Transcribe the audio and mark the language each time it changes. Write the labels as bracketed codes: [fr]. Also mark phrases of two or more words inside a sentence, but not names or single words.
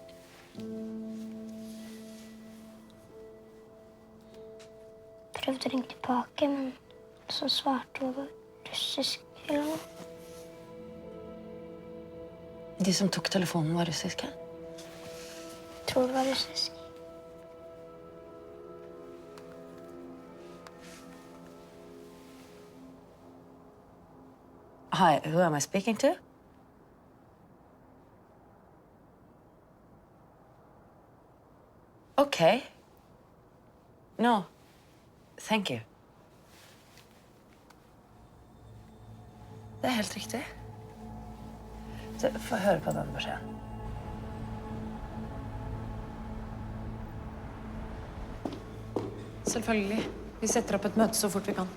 [no] Prøvde å ringe tilbake, men så svarte hun russisk eller noe. De som tok telefonen var russiske? Jeg tror det var russisk. [en] Hi, who am I speaking to? Okay. No, thank you. [no] Det er helt riktig. Så få høre på den beskjeden. Selvfølgelig. Vi setter opp et møte så fort vi kan.